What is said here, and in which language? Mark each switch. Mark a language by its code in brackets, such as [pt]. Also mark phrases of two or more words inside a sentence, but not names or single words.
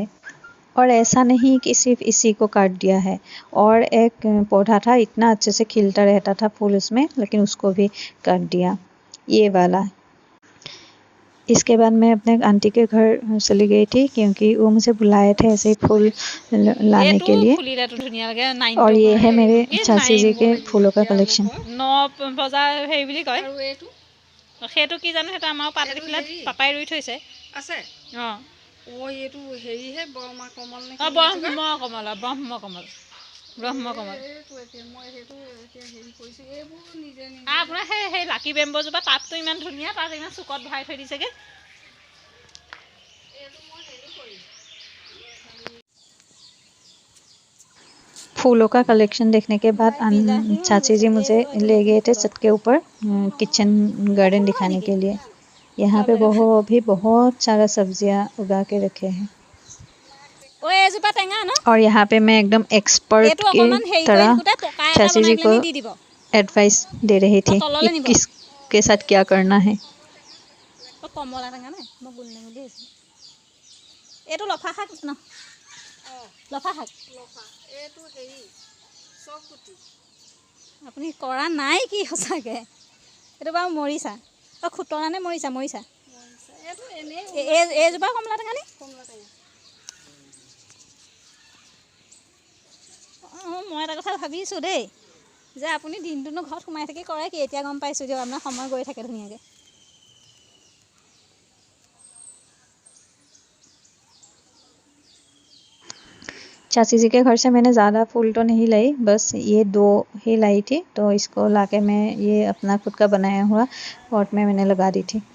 [hi] और ऐसा नहीं कि सिर्फ इसी को काट दिया है, और एक पौधा था इतना अच्छे से खिलता रहता था फूल उसमें, लेकिन उसको भी काट दिया, ये वाला। इसके बाद मैं अपने आंटी के घर चली गई थी क्योंकि वो मुझे बुलाए थे ऐसे ही फूल लाने के लिए। और ये है मेरे चाची जी के फूलों का कलेक्शन। [as] 9 বজাৰ হেৰি বুলি কয়। সেইটো কি জানো, সেইটো আমাৰ পাত দেখিলে পাপাই ৰুই থৈছে আছে। এইটো হেৰিহে ব্ৰহ্মা কমল নে? ব্ৰহ্ম কমল, ব্ৰহ্ম কমল, ব্ৰহ্ম কমল। আপোনাৰ সেই লাকি বেম্বজোপা পাতটো ইমান ধুনীয়া, তাত ইমান চুকত ভৰাই থৈ দিছেগৈ। [hi] फूलों का कलेक्शन देखने के बाद चाची जी मुझे ले गए थे छत के ऊपर किचन गार्डन दिखाने के लिए। यहाँ पे बहुत सारा सब्जियाँ उगा के रखे हैं। और यहाँ पे मैं एकदम एक्सपर्ट की तरह चाची जी को एडवाइस दे रही थी कि किसके साथ क्या करना है। [as] আপুনি কৰা নাই কি সঁচাকে? এইটো বাৰু মৰিছা খুতৰা নে মৰিছা? মৰিছা এইজোপা কমলা টেঙা নে? মই এটা কথা ভাবিছোঁ দেই, যে আপুনি দিনটোনো ঘৰত সোমাই থাকি কৰে কি? এতিয়া গম পাইছোঁ দিয়ক, আপোনাৰ সময় গৈ থাকে ধুনীয়াকৈ। [hi] चाची जी के घर से मैंने ज़्यादा फूल तो नहीं लाई, बस ये 2 ही लाई थी। तो इसको लाके मैं ये अपना खुद का बनाया हुआ पॉट में मैंने लगा दी थी।